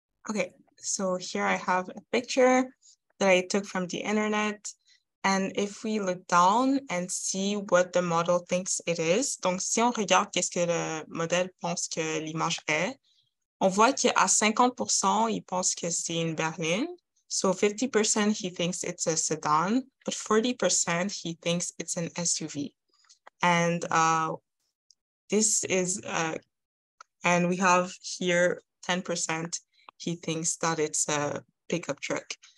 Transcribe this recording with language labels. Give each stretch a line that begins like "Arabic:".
English: Okay, so here I have a picture that I took from the internet. And if we look down and see what the model thinks it is,
French: donc si on regarde qu'est-ce que le modèle pense que l'image est, on voit qu'à 50%, il pense que c'est une berline.
English: So 50% he thinks it's a sedan, but 40% he thinks it's an SUV. And this is, and we have here 10% he thinks that it's a pickup truck.